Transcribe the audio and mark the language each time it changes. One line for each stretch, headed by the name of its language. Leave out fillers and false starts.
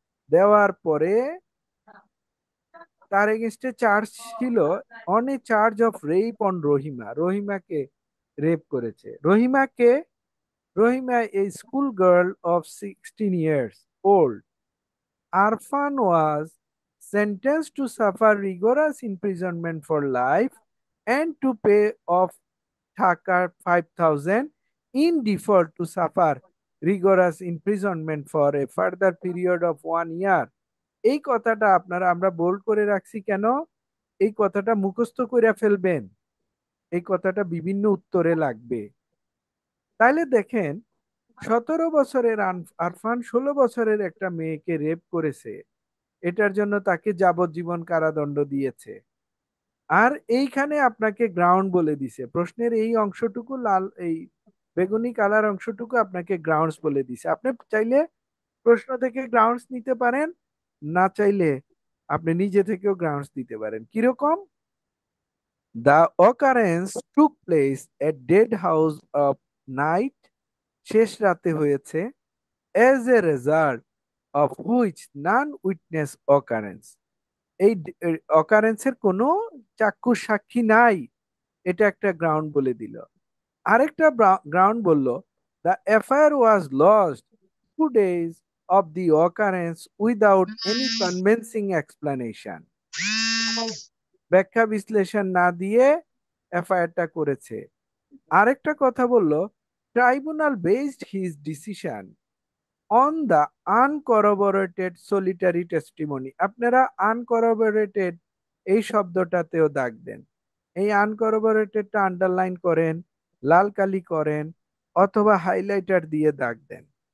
Bangla: দেওয়ার পরে তার এগেনস্টে চার্জ ছিল
English: On a charge of rape on Rahima.
Bangla: রহিমাকে rape করেছে।
English: Rahima a school girl of 16 years old. Arfan was sentenced to suffer rigorous imprisonment for life and to pay off Dhaka 5,000 in default to suffer rigorous imprisonment for a further period of 1 year.
Bangla: এই কথাটা আপনারা আমরা bold করে রাখছি কেন? এই কথাটা মুখস্থ করে ফেলবেন, এই কথাটা বিভিন্ন উত্তরে লাগবে। তাইলে দেখেন 17 বছরের আরফান 16 বছরের একটা মেয়েকে রেপ করেছে, এটার জন্য তাকে যাবজ্জীবন কারাদণ্ড দিয়েছে। আর এইখানে আপনাকে গ্রাউন্ড বলে দিছে, প্রশ্নের এই অংশটুকু লাল, এই বেগুনি কালার অংশটুকু আপনাকে গ্রাউন্ডস বলে দিছে। আপনি চাইলে প্রশ্ন থেকে গ্রাউন্ডস নিতে পারেন, না চাইলে আপনি নিজে থেকেও গ্রাউন্ডস দিতে পারেন। কিরকম?
English: the occurrence took place at dead house of night,
Bangla: শেষ রাতে হয়েছে,
English: as a result of which none witness occurrence,
Bangla: এই অকারেন্সের কোনো চাক্ষুষ সাক্ষী নাই, এটা একটা গ্রাউন্ড বলে দিল। আরেকটা গ্রাউন্ড বলল,
English: The FIR was lost 2 days of the occurrence without any convincing explanation.
Bangla: ব্যাখ্যা বিশ্লেষণ না দিয়ে এফআইআরটা করেছে। আরেকটা কথা বলল,
English: Tribunal based his decision on the uncorroborated solitary testimony.
Bangla: আপনারা আনকরবোরেটেড এই শব্দটাতেও দাগ দেন, এই আনকরবোরেটেডটা আন্ডারলাইন করেন, লাল কালি করেন, অথবা হাইলাইটার দিয়ে দাগ দেন।